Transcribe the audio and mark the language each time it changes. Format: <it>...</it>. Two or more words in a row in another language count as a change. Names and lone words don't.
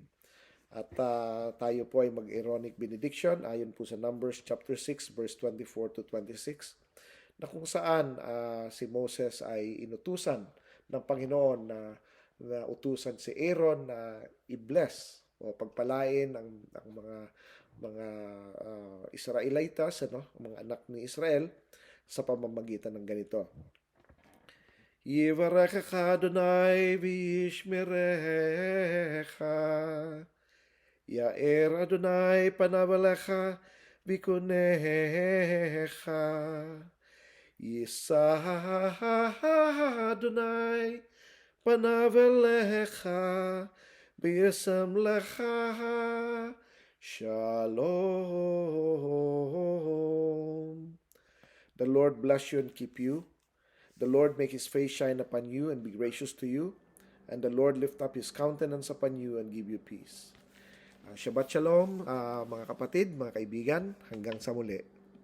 <tl>At tayo po ay mag-</tl> <en>Aaronic benediction</en> <tl>ayon po sa</tl> <en>Numbers chapter 6 verse 24 to 26</en> <tl>na kung saan si Moses ay inutusan ng Panginoon na utusan si Aaron na i-bless o pagpalain ang mga Israelitas, mga anak ni Israel sa pamamagitan ng ganito.</tl> <he>יברכך יהוה וישמרך יאר יהוה פניו אליך ויחנך ישא יהוה פניו אליך וישם לך שלום.</he> <en>The Lord bless you and keep you. The Lord make His face shine upon you and be gracious to you. And the Lord lift up His countenance upon you and give you peace.</en> <he>שבת שלום,</he> <tl>mga kapatid, mga kaibigan. Hanggang sa muli.</tl>